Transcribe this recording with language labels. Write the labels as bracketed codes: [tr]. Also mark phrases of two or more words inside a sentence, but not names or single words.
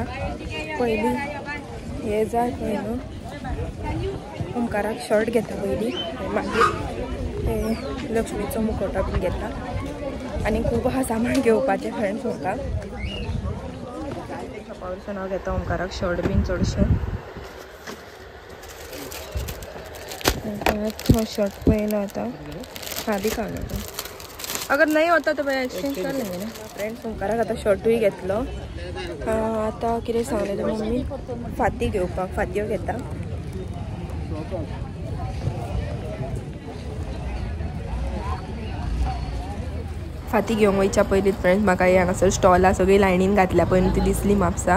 [kok] पयलीं हे जाय पळय न्हू ओमकाराक शर्ट घेता पयलीं मागीर ते लक्ष्मीचो मुखवटो बीन घेता. आनी खूब आहा सामान घेवपाचें फ्रेंड्स म्हाका. शॉपा वयरसून हांव घेता ओमकाराक शर्ट बीन चडशें. हो शर्ट पळयलो आतां [hi] हाँ दिखा अगर नहीं होता तो मैं एक्सचेंज कर लेंगे ना. [kok] फ्रेंड्स ओमकाराक आतां शर्टूय घेतलो. आतां कितें सांगलें मम्मी फाती घेवपाक. फातयो घेता. फाती घेवंक वयच्या पयलीं फ्रेंड्स म्हाका हांगासर स्टॉलां सगळीं लायनीन घातल्या पळय ती दिसली म्हापसा.